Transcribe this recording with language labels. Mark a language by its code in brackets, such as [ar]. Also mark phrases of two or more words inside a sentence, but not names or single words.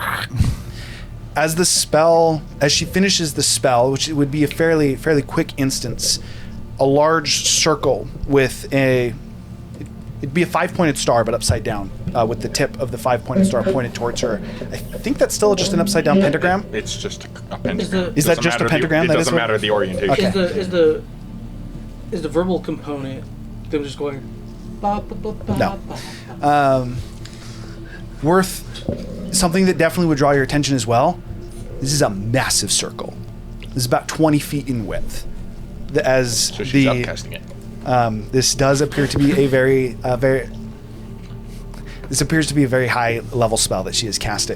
[en] As she finishes the spell, which would be a fairly quick instance, a large circle with it'd be a 5-pointed star, but upside down, with the tip of the 5-pointed star pointed towards her. I think that's still just an upside down pentagram. It's just a pentagram. Is that just a pentagram? It doesn't matter the orientation. Okay. Is the verbal component them just going? Ba, ba, ba, ba, No. ba. Worth something that definitely would draw your attention as well. This is a massive circle. This is about 20 feet in width. So she's upcasting it. This does appear to be a very. This appears to be a very high level spell that she is casting.